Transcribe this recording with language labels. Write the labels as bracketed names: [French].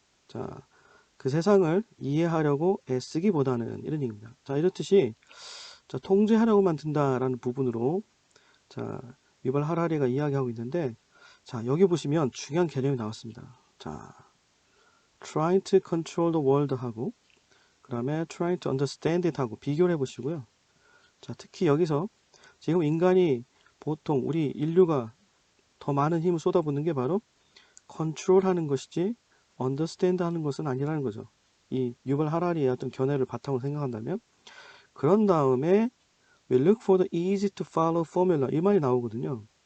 [Korean] 자, 그 세상을 이해하려고 애쓰기보다는 이런 얘기입니다. 자, 이렇듯이 자, 통제하려고만 든다라는 부분으로 자, 유발 하라리가 이야기하고 있는데 자, 여기 보시면 중요한 개념이 나왔습니다. 자, [English] trying to control the world [Korean] 하고 그 다음에 [English] trying to understand it [Korean] 하고 비교를 해보시고요. 자, 특히 여기서 지금 인간이 보통 우리 인류가 더 많은 힘을 쏟아붓는 게 바로 컨트롤 하는 것이지 understand 하는 것은 아니라는 거죠. 이 유발 하라리의 어떤 견해를 바탕으로 생각한다면 그런 다음에 [English] we look for the easy to follow formula [Korean] 이 말이 나오거든요.